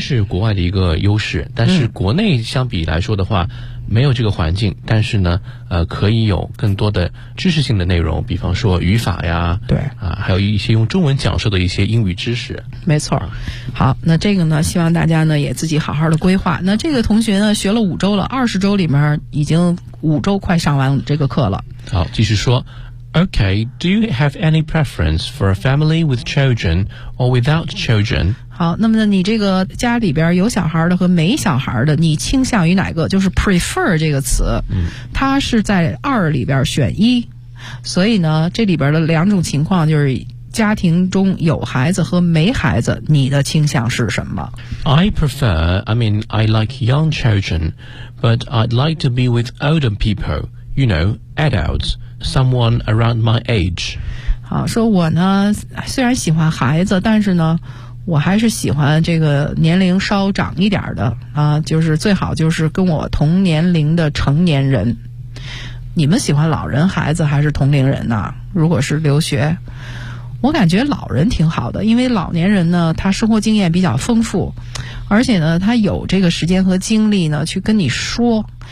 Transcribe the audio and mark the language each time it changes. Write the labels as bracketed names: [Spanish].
[Chinese] 是国外的一个优势，但是国内相比来说的话，嗯，没有这个环境，但是呢，可以有更多的知识性的内容，比方说语法呀，对，啊，还有一些用中文讲授的一些英语知识。没错，好，那这个呢，希望大家呢也自己好好的规划。那这个同学呢，学了五周了，20周里面已经五周快上完这个课了。好，继续说。 [English] Okay, do you have any preference for a family with children or without children? [Chinese] 好，那么你这个家里边有小孩的和没小孩的，你倾向于哪个？就是 prefer 这个词，嗯，它是在二里边选一，所以呢，这里边的两种情况就是家庭中有孩子和没孩子，你的倾向是什么？ [English] I like young children, but I'd like to be with older people, you know, adults. Someone around my age. [Chinese] 好，说我呢，虽然喜欢孩子，但是呢，我还是喜欢这个年龄稍长一点的啊，就是最好就是跟我同年龄的成年人。你们喜欢老人、孩子还是同龄人呢？如果是留学，我感觉老人挺好的，因为老年人呢，他生活经验比较丰富，而且呢，他有这个时间和精力呢，去跟你说。